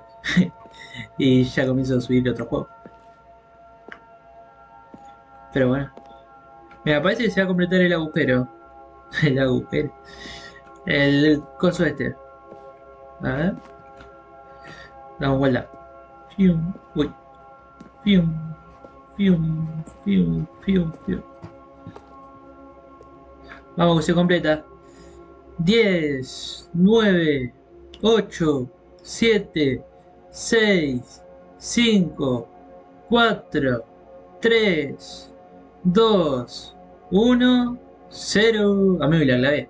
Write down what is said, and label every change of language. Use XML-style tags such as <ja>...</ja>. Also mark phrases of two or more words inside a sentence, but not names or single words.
<es>Y ya comienzo a subir otro juego. Pero bueno. Mira, parece que se va a completar el agujero. El agujero. El coso este. A ver. Damos vuelta. Fium. Uy. Fium. Fium. Fium. Fium. Fium. Vamos que se completa. 10, 9, 8, 7, 6, 5, 4, 3, 2, 1, 0. A mí me la clavé.</es>